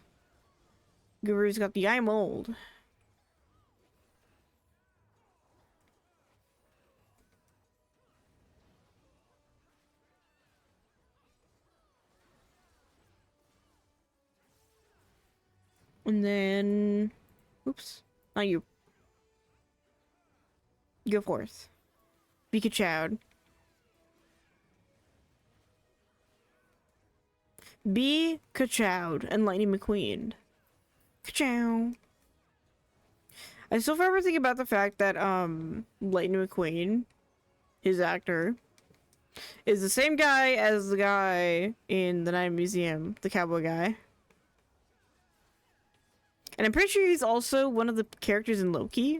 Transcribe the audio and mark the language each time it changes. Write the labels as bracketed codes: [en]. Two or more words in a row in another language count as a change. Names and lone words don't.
[en] Guru's got the eye mold. And then... Oops. Not you. Go forth. Be ka-chowed. Be ka-chowed and Lightning McQueen. Ka-chow. I still forever think about the fact that, Lightning McQueen, his actor, is the same guy as the guy in the Night Museum, the cowboy guy. And I'm pretty sure he's also one of the characters in Loki.